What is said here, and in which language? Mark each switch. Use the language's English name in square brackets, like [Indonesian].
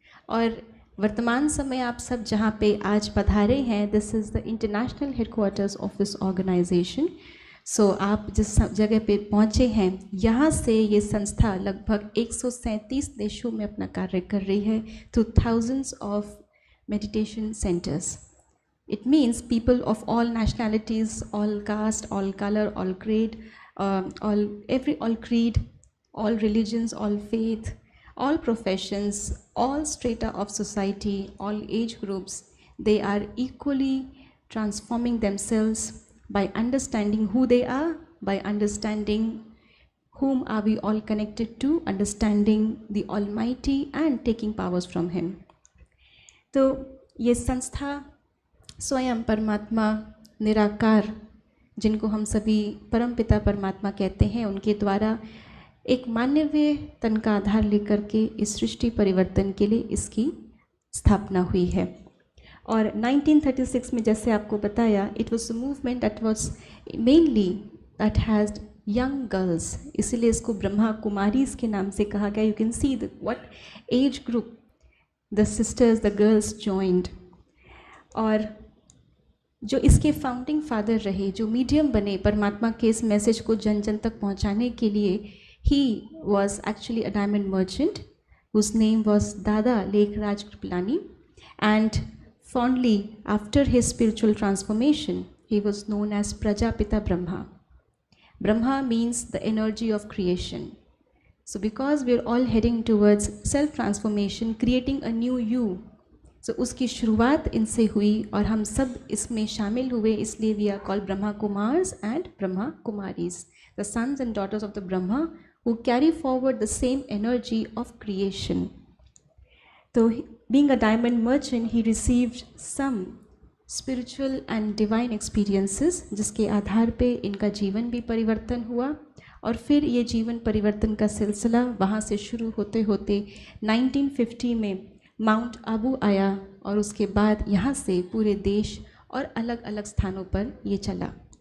[Hindi] और वर्तमान समय आप सब जहाँ पे आज पधारे हैं, [English] This is the international headquarters of this organisation. [Hindi] सो आप जिस जगह पे पहुँचे हैं यहाँ से ये संस्था लगभग 137 देशों में अपना कार्य कर रही है [English] Through thousands of meditation centres. It means people of all nationalities, all caste, all color, all grade, all creed, all religions, all faith, all professions, all strata of society, all age groups, they are equally transforming themselves by understanding who they are, by understanding whom are we all connected to, understanding the Almighty and taking powers from Him. [Hindi] तो ये संस्था स्वयं परमात्मा निराकार जिनको हम सभी परमपिता परमात्मा कहते हैं उनके द्वारा एक मानवीय तन का आधार लेकर के इस सृष्टि परिवर्तन के लिए इसकी स्थापना हुई है। और 1936 में जैसे आपको बताया [English] it was a movement that was mainly that has young girls, [Hindi] इसीलिए इसको ब्रह्मा कुमारीज के नाम से कहा गया। [English] You can see what age group the sisters the girls joined. [Hindi] और जो इसके फाउंडिंग फादर रहे, जो मीडियम बने परमात्मा के इस मैसेज को जन जन तक पहुंचाने के लिए, [English] He was actually a diamond merchant whose name was Dada Lekhraj Kripalani and fondly after his spiritual transformation he was known as Prajapita Brahma. Brahma means the energy of creation. So because we are all heading towards self-transformation, creating a new you, so [Hindi] उसकी शुरुआत इनसे हुई और हम सब इसमें शामिल हुए, इसलिए [English] we are called Brahma Kumars and Brahma Kumaris, the sons and daughters of the Brahma who carry forward the same energy of creation. So being a diamond merchant, he received some spiritual and divine experiences [Hindi] जिसके आधार पे इनका जीवन भी परिवर्तन हुआ और फिर ये जीवन परिवर्तन का सिलसिला वहाँ से शुरू होते होते 1950 में माउंट आबू आया और उसके बाद यहाँ से पूरे देश और अलग अलग स्थानों पर ये चला।